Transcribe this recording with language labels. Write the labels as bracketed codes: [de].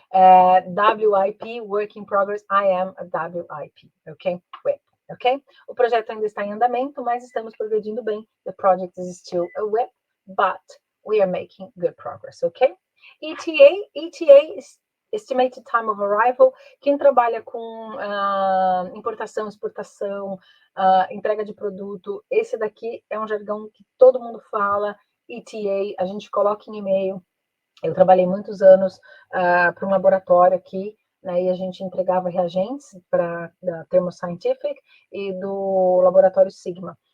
[en] WIP, work in progress, I am a WIP, ok? WIP, ok? [pt] O projeto ainda está em andamento, mas estamos progredindo bem. [en] The project is still a WIP, but we are making good progress, ok? ETA is Estimated Time of Arrival. [pt] Quem trabalha com importação, exportação, entrega de produto, esse daqui é um jargão que todo mundo fala. ETA, a gente coloca em e-mail. Eu trabalhei muitos anos para um laboratório aqui, né, e a gente entregava reagentes da Thermo Scientific e do laboratório Sigma.